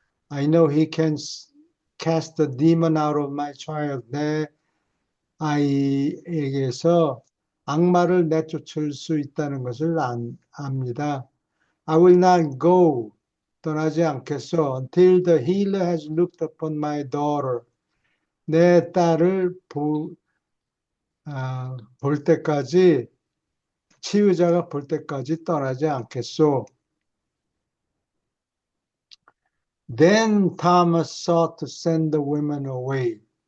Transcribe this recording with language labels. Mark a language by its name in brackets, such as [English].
[English] I know he can cast the demon out of my child. [Korean] 내 아이에게서 악마를 내쫓을 수 있다는 것을 압니다. [English] I will not go. [Korean] 떠나지 않겠소. [English] Until the healer has looked upon my daughter. [Korean] 내 딸을 볼 때까지, 치유자가 볼 때까지 떠나지 않겠소. [English] Then Thomas sought to send the women away.